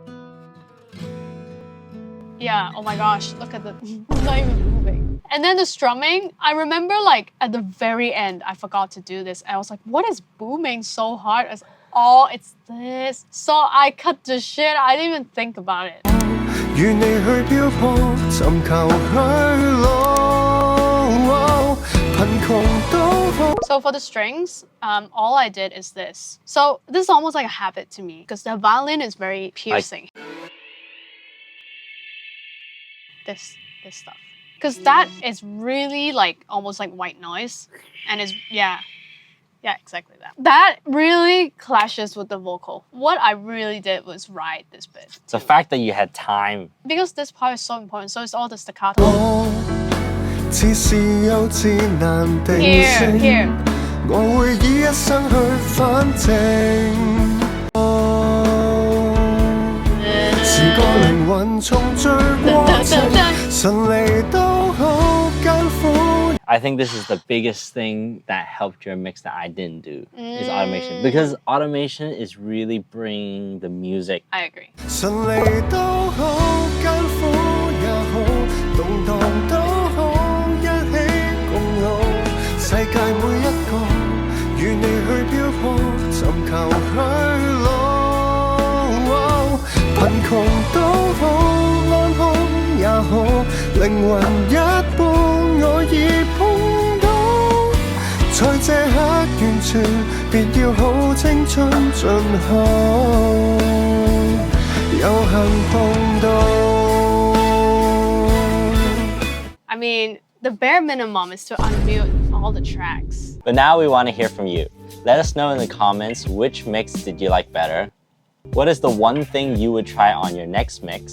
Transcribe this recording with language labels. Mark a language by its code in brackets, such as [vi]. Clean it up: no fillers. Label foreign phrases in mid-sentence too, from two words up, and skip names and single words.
[en] Yeah, oh my gosh, look at the, it's not even moving. And then the strumming, I remember like at the very end, I forgot to do this. I was like, what is booming so hard? I was like, oh, it's this. So I cut the shit, I didn't even think about it. [yue] 願你去漂泊尋求去路，貧窮都好。 [en] So for the strings, all I did is this. So this is almost like a habit to me because the violin is very piercing. This stuff. Because that is really like almost like white noise. And it's, yeah, exactly that. That really clashes with the vocal. What I really did was write this bit. The fact that you had time. Because this part is so important, so it's all the staccato. [yue] 似是幼稚難定 [en] Here, [yue] 性， [en] here. [yue] 我會以一生去反正。是個靈魂重聚過程，順利都好艱苦。 [en] I think this is the biggest thing that helped your mix that I didn't do is automation. Because automation is really bringing the music. I agree. [yue] 順利都好，艱苦也好，動盪都好，一起共路。世界每一個，與你去漂泊，尋求去路。貧窮都好，安康也好，靈魂一半我已碰到。在這刻完全，別要好青春盡後。 [en] I mean, the bare minimum is to unmute all the tracks. But now we want to hear from you. Let us know in the comments which mix did you like better? What is the one thing you would try on your next mix?